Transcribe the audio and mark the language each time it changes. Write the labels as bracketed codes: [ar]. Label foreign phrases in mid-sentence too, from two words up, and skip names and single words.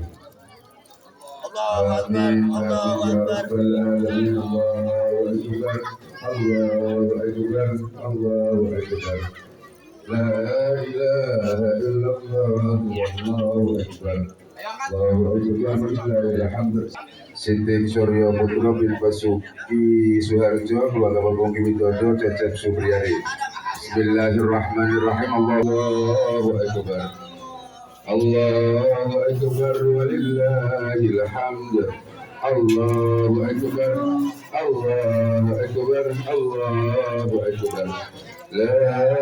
[ar] آمين الله أكبر الله أكبر الله أكبر الله أكبر لا إله إلا الله الله أكبر الله أكبر لله الحمد Sinten Surya Putra bin Basuki Suharjo keluarga Bongki Widodo Cecep Supriyadi بسم الله الرحمن الرحيم الله أكبر الله أكبر ولله الحمد الله أكبر الله أكبر الله أكبر لا